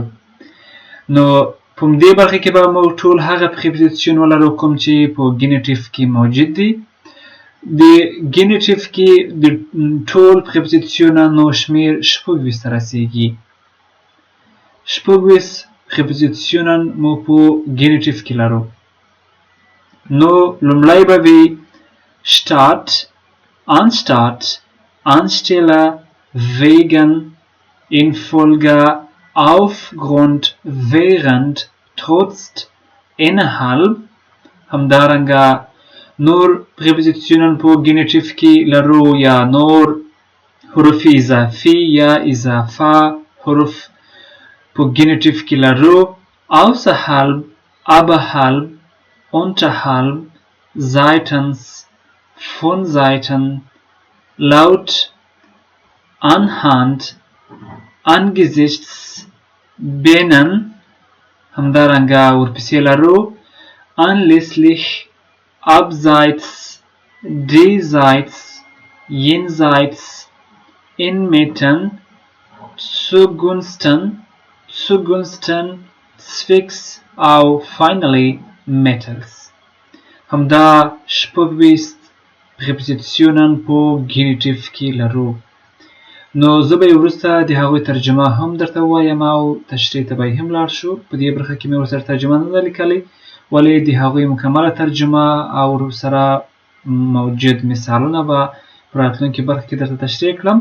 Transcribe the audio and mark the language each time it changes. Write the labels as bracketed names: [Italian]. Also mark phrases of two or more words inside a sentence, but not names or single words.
[Pashto] نو په دې برخه کې به موږ ټول هغه Preposition ولرو کوم چې په Genitiv کې موجود دي. د ګېنیټب کې د ټول پریپوزیشنونو شمیر 26 ته رسیږي. 26 پریپوزیشنونه مو په ګېنیټب کې لرو. نو لومړی به وي [German] statt, anstatt, anstelle, wegen, infolge, aufgrund, während, trotz, innerhalb. [Pashto] همدارنګه نور پریپوزیشنونه په ګېنیټب کې لرو یا نور حروف اضافي یا اضافه حروف په ګېنیټب کې لرو. [German] außerhalb, oberhalb, unterhalb, seitens, von Seiten, laut, anhand, angesichts, binnen. [Pashto] همدارنګه ورپسې لرو [German] anlässlich, abseits, diesseits, jenseits, inmitten, zugunsten, zwicks او finally mittels. [Pashto] همدا 26 پریپوزیشنونه په ګېنیټب کې لرو. نو زه به وروسته د هغوی ترجمه هم درته ووایم او تشریح ته به هم لاړ شو. په دې برخه کې مې ورسره ترجمه نه ده لیکلې ولې د هغوی مکمله ترجمه او سره موجود مثالونه به په راتلونکي برخه کې درته تشریح کړم.